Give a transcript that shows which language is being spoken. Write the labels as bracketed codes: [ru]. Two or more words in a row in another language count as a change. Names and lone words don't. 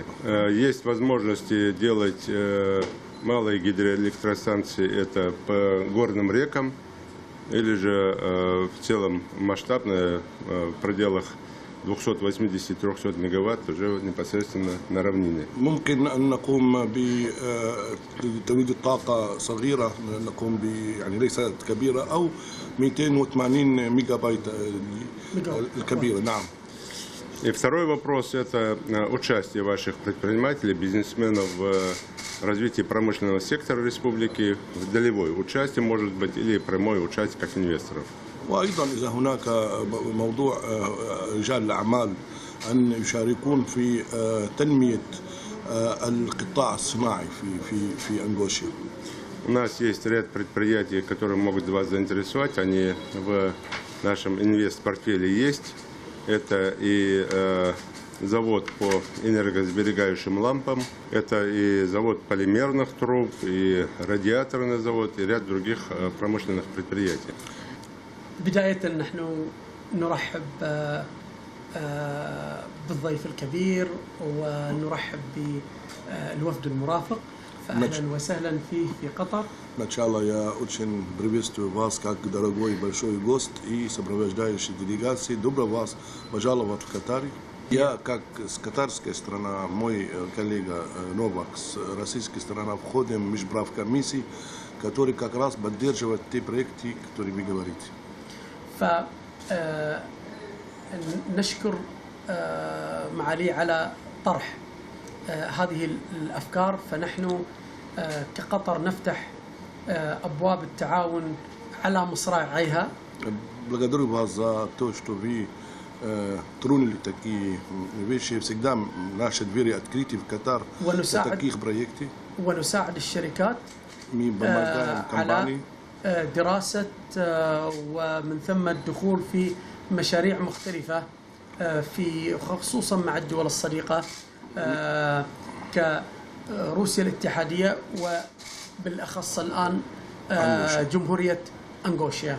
[ru] Есть возможности делать малые гидроэлектростанции это по горным рекам, или же в целом масштабные в пределах 280-300 мегаватт уже непосредственно на равнине. [ar] ممكن أن نقوم بتوليد الطاقة صغيرة نقوم يعني ليست كبيرة أو 280 ميجا بايت الكبيرة نعم. [ru] И второй вопрос – это участие ваших предпринимателей, бизнесменов в развитии промышленного сектора республики, в долевое участие, может быть, или прямое участие как инвесторов. [ar] وأيضا إذا هناك موضوع رجال الأعمال أن يشاركون في تنمية القطاع الصناعي في أنغوشيا. [ru] У нас есть ряд предприятий, которые могут вас заинтересовать. Они в нашем инвест-портфеле есть. Это и завод по энергосберегающим лампам, это и завод полимерных труб, и радиаторный завод, и ряд других промышленных предприятий. [ar] بداية نحن نرحب بالضيف الكبير ونرحب بالوفد المرافق فأهلا وسهلا فيه في قطر. [ru] Сначала я очень приветствую вас как дорогой большой гость и сопровождающий делегации. Добро вас пожаловать в Катар. Я как с катарской стороны, мой коллега Новак с российской стороны входим в межправкомиссии, который как раз поддерживает те проекты, о которых вы говорите. [ar] نشكر معالي على طرح هذه الأفكار فنحن كقطر نفتح أبواب التعاون على مصراعيها. [ru] Благодарю вас за то, что вы тронули такие вещи. Всегда наши двери открыты в Катар для таких проектов. [ar] ونساعد الشركات [ru] Мы помогаем компании. [ar] دراسة ومن ثم الدخول في مشاريع مختلفة في خصوصا مع الدول الصديقة كروسيا الاتحادية وبالأخص الآن جمهورية Ангошия.